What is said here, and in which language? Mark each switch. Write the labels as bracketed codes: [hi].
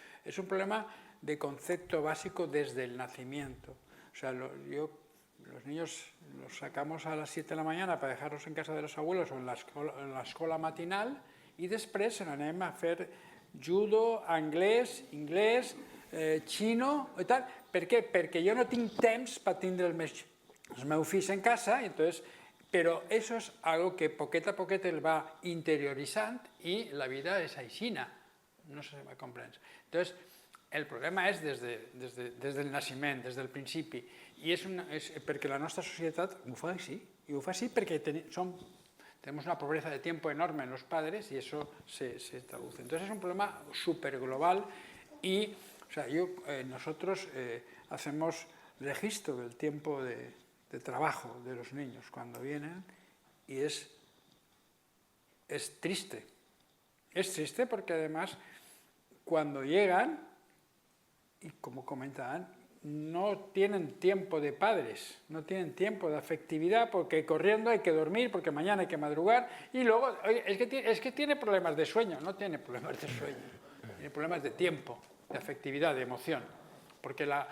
[es] Es un problema de concepto básico desde el nacimiento. O sea, los niños los sacamos a las 7 de la mañana para dejarlos en casa de los abuelos o en la escuela matinal y [ca] després se n'anem a fer judo, anglès, xino i tal. Per què? Perquè jo no tinc temps per tindre els meus fills en casa, entonces, però [es] eso es algo que [ca] poquet a poquet el va interioritzant i la vida és aixina. No sé si me comprens. Entonces, el problema és des del naixement, des del principi, i és perquè la nostra societat ho fa així, i ho fa així perquè [es] tenemos una pobreza de tiempo enorme en los padres y eso se traduce. Entonces es un problema súper global y o sea, nosotros hacemos registro del tiempo de trabajo de los niños cuando vienen y es triste. Es triste porque además cuando llegan, y como comentaban, no tienen tiempo de padres, no tienen tiempo de afectividad porque corriendo hay que dormir, porque mañana hay que madrugar y luego, es que tiene problemas de sueño, no tiene problemas de sueño, tiene problemas de tiempo, de afectividad, de emoción, porque